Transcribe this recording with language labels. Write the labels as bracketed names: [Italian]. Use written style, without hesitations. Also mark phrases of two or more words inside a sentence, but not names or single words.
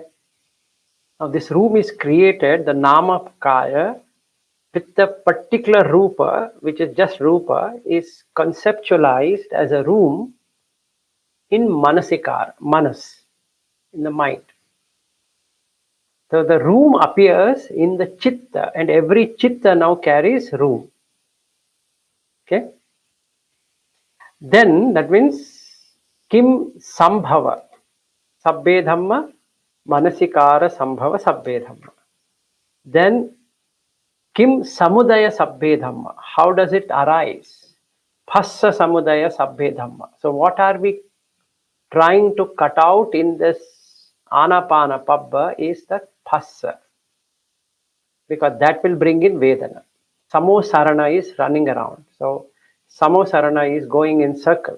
[English] Now this room is created, the Namakaya, with the particular Rupa, which is just Rupa, is conceptualized as a room in Manasikara, Manas, in the mind. So the room appears in the chitta, and every chitta now carries room. Okay. Then that means [Pali] Kim Sambhava, Sabbe Dhamma, Manasikara Sambhava Sabbe Dhamma. Then Kim Samudaya Sabbe Dhamma, [English] how does it arise? [Pali] Phassa Samudaya Sabbe Dhamma. [English] So what are we trying to cut out in this [Pali] Anapana Pabba [English] is the phassa, because that will bring in Vedana. Samosarana is running around. So Samosarana is going in circles.